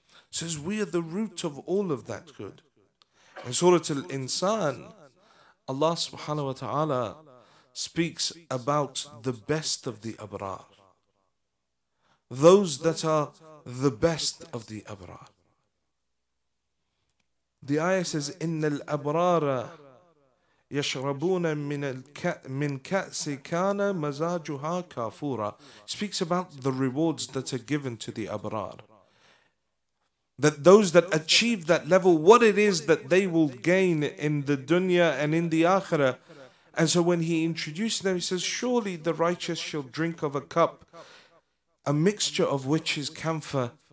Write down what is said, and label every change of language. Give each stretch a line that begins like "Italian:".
English: It says we are the root of all of that good. In Surah Al-Insan, Allah subhanahu wa ta'ala speaks about the best of the Abrar. Those that are the best of the Abrar. The ayah says,
Arabic: إِنَّ الْأَبْرَارَ يشربون من كأس كان مزاجها كافورا.
English: Speaks about the rewards that are given to the Abrar. That those that achieve that level, what it is that they will gain in the dunya and in the akhirah. And so when he introduces them, he says, surely the righteous shall drink of a cup, a mixture of which is camphor.